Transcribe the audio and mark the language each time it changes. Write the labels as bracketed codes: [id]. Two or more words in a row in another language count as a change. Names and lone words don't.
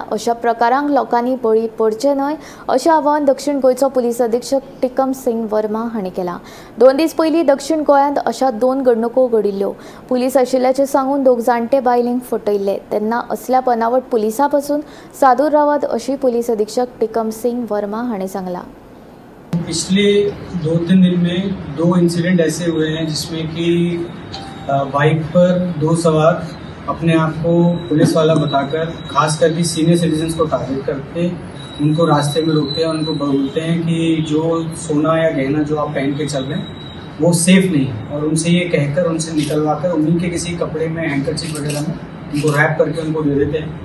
[kok] अशा प्रकारांक लोकांनी बळी पडचे न्हय अशें आवाहन दक्षिण गोंयचो पुलीस अधीक्षक टिकम सिंग वर्मा हांणी केलां। 2 दीस पयलीं दक्षिण गोंयांत अशा 2 घडणुको घडिल्ल्यो। पुलीस आशिल्ल्याचे सांगून 2 जाणटे बायलेंक फटयल्ले तेन्ना असल्या बनावट पुलिसां पासून सादूर रावात अशी पुलीस अधीक्षक टिकम सिंग वर्मा हांणी सांगलां। [hi] पिछले 2-3 दिन में 2 इंसिडेंट ऐसे हुए हैं जिसमें कि बाइक पर 2 सवार अपने आप को पुलिस वाला बताकर खास करके [en] senior citizens [hi] को टारगेट करके उनको रास्ते में रोकते हैं, उनको बोलते हैं कि जो सोना या गहना जो आप पहन के चल रहे हैं वो सेफ नहीं है, और उनसे ये कहकर उनसे निकलवाकर उन्हीं के किसी कपड़े में हैंकरचीफ वगैरह में उनको रैप करके उनको दे देते हैं।